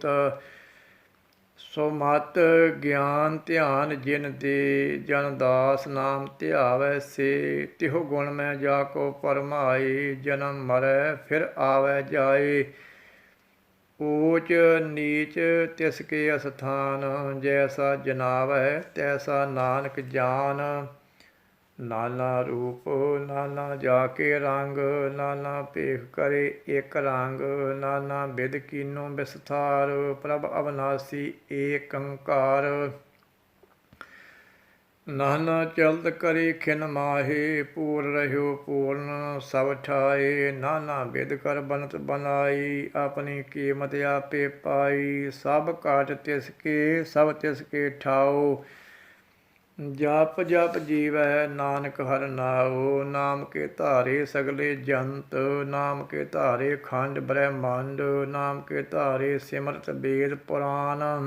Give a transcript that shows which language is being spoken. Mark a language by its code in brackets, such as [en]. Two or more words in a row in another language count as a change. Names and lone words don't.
[hi] ਸੋ ਮਤ ਗਿਆਨ ਧਿਆਨ ਜਿਨ ਦੇ, ਜਨ ਦਾਸ ਨਾਮ ਧਿਆਵੈ ਸੇ। ਤਿਹੁ ਗੁਣ ਮੈਂ ਜਾ ਕੋ ਪਰਮਾਏ, ਜਨਮ ਮਰੈ ਫਿਰ ਆਵੈ ਜਾਏ। ਊਚ ਨੀਚ ਤਿਸ ਕੇ ਅਸਥਾਨ, ਜੈਸਾ ਜਨਾਵੈ ਤੈਸਾ ਨਾਨਕ ਜਾਨ। नाना रूप नाना जाके रंग, नाना भेख करे एक रंग, नाना बिद कीनो विस्तार, प्रभ अविनाशी एक अंकार। नाना चलत करी खिन माहे, पूर रह्यो पूर्ण सब ठाए, नाना बिद कर बनत बनाई, अपनी कीमत आपे पाई, सब काट तिसके सब तिसके ठाओ, जप जप जीवै नानक हर नाओ, नाम के धारे सगले जंत, नाम के धारे खंड ब्रह्मांड, नाम के धारे सिमरत वेद पुराण,